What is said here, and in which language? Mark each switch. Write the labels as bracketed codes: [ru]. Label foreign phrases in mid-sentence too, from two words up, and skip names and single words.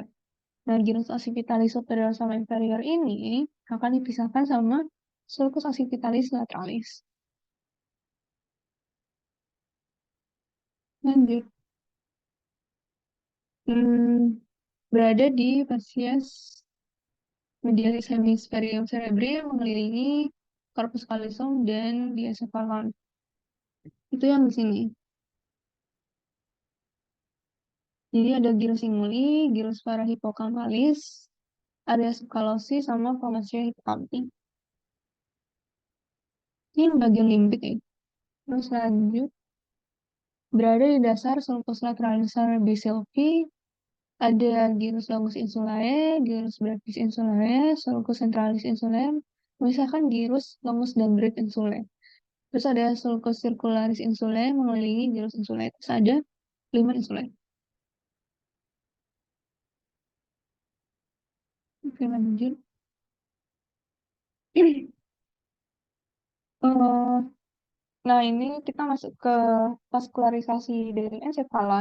[id] Nah, [la] gyrus occipitalis superior [id] sama inferior ini akan dipisahkan sama [la] sulcus occipitalis lateralis. [id] Lanjut. Hmm, berada di [la] facies medialis hemisferium cerebri [id] yang mengelilingi [la] corpus callosum [id] dan diencephalon. Itu yang di sini. Jadi ada [la] gyrus singuli, gyrus parahipokampalis, [id] area subkalosis, sama formasio hipokampi. Ini yang bagian limbik ya. Terus lanjut, berada di dasar [la] sulcus lateralis cerebri sylvie, [id] ada [la] gyrus longus insulae, gyrus brevis insulae, sulcus centralis insulae, [id] memisahkan [la] gyrus longus [id] dan [la] brevis insulae. [id] Terus ada [la] sulcus circularis insulae [id] mengelilingi [la] gyrus insulae. [id] Terus ada [la] lemur insulae. [id] Oke, lanjut. Eh, Nah, ini kita masuk ke vaskularisasi dari ensefalon.